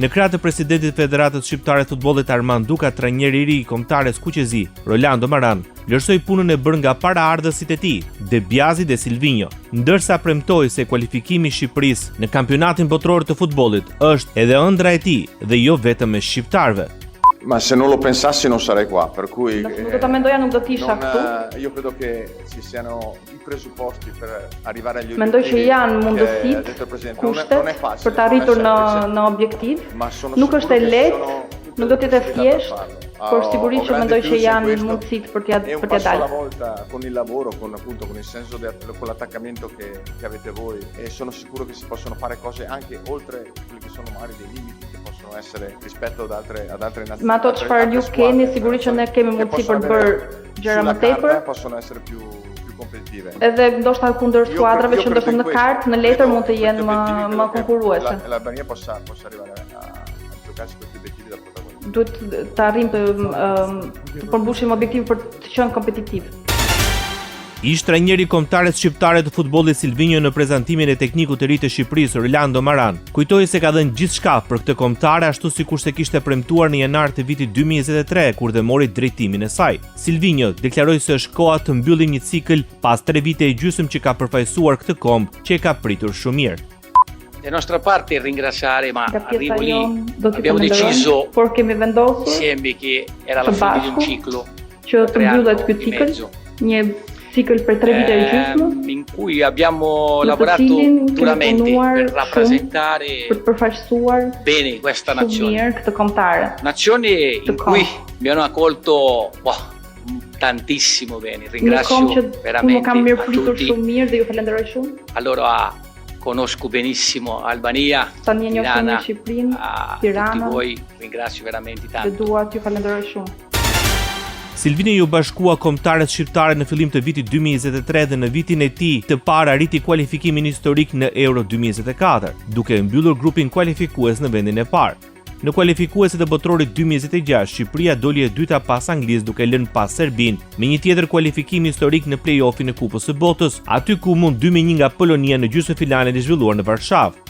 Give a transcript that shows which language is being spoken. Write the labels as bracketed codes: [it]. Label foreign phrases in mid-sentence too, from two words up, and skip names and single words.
[sq] Në krah të presidentit të Federatës Shqiptare të Futbollit Armand Duka, trajneri i ri i kombëtares Kuqezi, Rolando Maran, vlerësoi punën e bërë nga paraardhësit e tij, De Biasi dhe Silvinho, ndërsa premtoi se kualifikimi i Shqipërisë në kampionatin botror të futbollit është edhe ëndra e tij dhe jo vetëm e shqiptarëve. [it] Ma se non lo pensassi non sarei qua, per cui [sq] Nuk do ta mendoja, nuk do të isha këtu. [it] io credo che ci siano i presupposti per arrivare agli [sq] Mendoj që janë mundësitë, kushtet për të arritur në objektiv. Nuk është e lehtë, nuk do të jetë e thjeshtë, por sigurisht që mendoj që janë mundësitë për t'ia dalë. [it] Volta con il lavoro, con il senso con l'attaccamento che avete voi e sono sicuro che si possono fare cose anche oltre quelli che sono magari dei limiti che possono essere rispetto ad altre nazioni. [sq] Ma ato çfarë ju keni, sigurisht që ne kemi mundësi për të bërë gjëra më tepër. [it] Possono essere più competitive. [sq] Edhe ndoshta kundër skuadrave që ndoshta në kartë, në letër mund të jenë më konkurruese. [it] L'Albania possa arrivare a giocarsi questi obiettivi da protagonista. [sq] Duhet të arrijmë të përmbushim objektiv për të qenë kompetitiv. Ish trajneri i kombëtares shqiptare të futbollit Silvinho në prezantimin e teknikut të ri të Shqipërisë, Rolando Maran, kujtoi se ka dhënë gjithçka për këtë kombëtare ashtu sikur se kishte premtuar në janar të vitit 2023 kur dhe mori drejtimin e saj. Silvinho deklaroi se është koha të mbyllim një cikël pas 3 vite e gjysmë që ka përfaqësuar këtë kombë që e ka pritur shumë mirë. [it] Da nostra parte ringraziare, ma arrivo lì, abbiamo deciso insieme che era la fine di un ciclo, [sq] që të mbyllet ky cikël, një cikël për 3 vite e gjysmë, [it] in cui abbiamo lavorato duramente per rappresentare bene questa nazione. Nazione in cui mi hanno accolto tantissimo bene, ringrazio veramente a tutti. Allora conosco benissimo Albania, Tirana, a tutti voi ringrazio veramente tanto. [sq] Silvinho ju bashkua kombëtares shqiptare në fillim të vitit 2023 dhe në vitin e tij të parë arriti kualifikimin historik në Euro 2024, duke mbyllur grupin kualifikues në vendin e parë. Në kualifikuesit e botrorit 2026, Shqipëria doli e dyta pas Anglisë duke lënë pas Serbinë me një tjetër kualifikim historik në play-offin e Kupës së Botës, aty ku mund 2-1 nga Polonia në gjysmëfinalen e zhvilluar në Varshavë.